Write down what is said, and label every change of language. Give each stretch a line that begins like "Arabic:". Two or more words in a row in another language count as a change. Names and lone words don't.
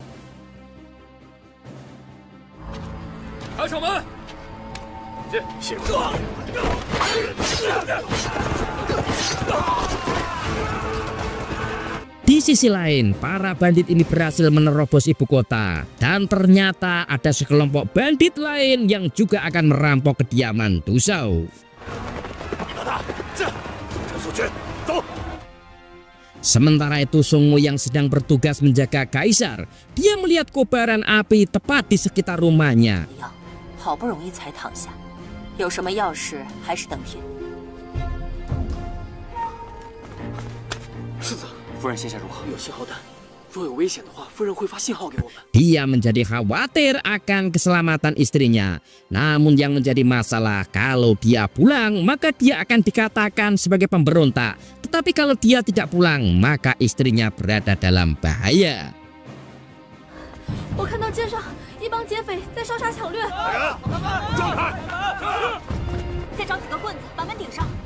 Indonesian: Di sisi lain, para bandit ini berhasil menerobos ibu kota, dan ternyata ada sekelompok bandit lain yang juga akan merampok kediaman Dusao. Sementara itu Songmo yang sedang bertugas menjaga kaisar, dia melihat kobaran api tepat di sekitar rumahnya.
Chinese: 好不容易才躺下，有什么要事还是等天。世子，夫人现下如何？有信号弹，若有危险的话，夫人会发信号给我们。
Indonesian: Dia menjadi khawatir akan keselamatan istrinya. Namun yang menjadi masalah, kalau dia pulang maka dia akan dikatakan sebagai pemberontak. Tetapi kalau dia tidak pulang maka istrinya berada dalam bahaya.
Chinese: 我看到街上一帮劫匪在烧杀抢掠，状态，再找几个棍子把门顶上。